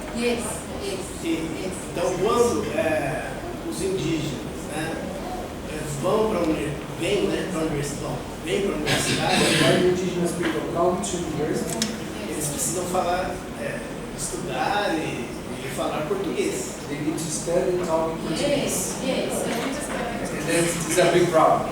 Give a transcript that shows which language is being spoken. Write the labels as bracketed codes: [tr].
[en] Yes. [pt] Então, quando os indígenas vão para a universidade, eles precisam falar, estudar e falar português. [en] They need to study and talk in Portuguese. Yes. And this is a big problem.